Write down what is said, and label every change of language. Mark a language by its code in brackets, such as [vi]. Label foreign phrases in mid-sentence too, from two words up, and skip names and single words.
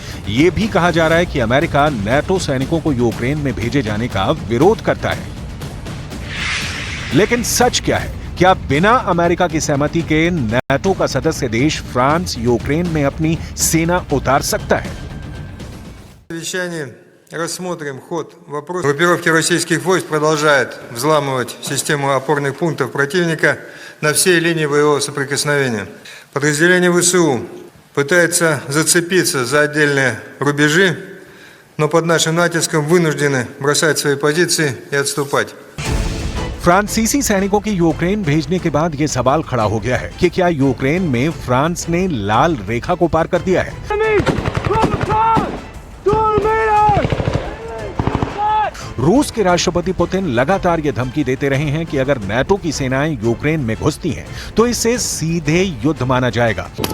[hi] ये भी कहा जा रहा है कि अमेरिका नाटो सैनिकों को यूक्रेन में भेजे जाने का विरोध करता है। लेकिन सच क्या है? क्या बिना अमेरिका की सहमति के नाटो का सदस्य देश फ्रांस यूक्रेन में अपनी सेना उतार सकता है? [ru] Рассмотрим ход вопроса. Группировки российских войск продолжают взламывать систему опорных пунктов противника на всей линии боевого соприкосновения. Подразделения ВСУ пытаются зацепиться за отдельные рубежи, но под нашим натиском вынуждены бросать свои позиции и отступать. [hi] फ्रांसीसी सैनिकों की यूक्रेन भेजने के बाद यह सवाल खड़ा हो गया है कि क्या यूक्रेन में फ्रांस ने लाल रेखा को पार कर दिया है? रूस के राष्ट्रपति पुतिन लगातार ये धमकी देते रहे हैं कि अगर नाटो की सेनाएं यूक्रेन में घुसती हैं तो इसे सीधे युद्ध माना जाएगा।